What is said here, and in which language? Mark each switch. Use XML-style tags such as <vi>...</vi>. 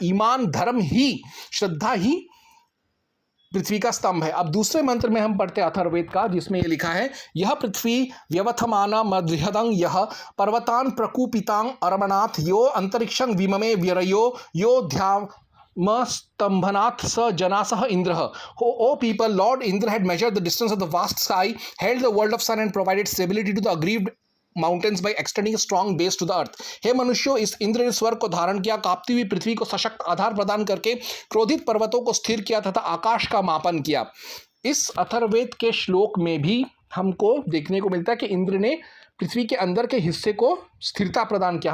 <hi>ईमान धर्म ही श्रद्धा ही पृथ्वी का स्तंभ है। अब दूसरे मंत्र में हम पढ़ते अथर्ववेद का, जिसमें ये लिखा है</hi> <sa>यह पृथ्वी व्यवथमाना मदृहदं यह पर्वतान प्रकूपितां अरमनाथ यो अंतरिक्षं विममे व्यरयो यो स्तंभनाथ स जनासह Indra.</sa> <en>O people, Lord Indra had measured the distance of the vast sky, held the world of sun and provided stability to the aggrieved mountains by extending strong base to the earth.</en> <hi>हे मनुष्यों, इस इंद्र ने स्वर्ग को धारण किया, कांपती हुई पृथ्वी को सशक्त आधार प्रदान करके क्रोधित पर्वतों को स्थिर किया तथा आकाश का मापन किया। इस अथर्ववेद के श्लोक में भी हमको देखने को मिलता है कि इंद्र ने पृथ्वी के अंदर के हिस्से को स्थिरता प्रदान किया।</hi>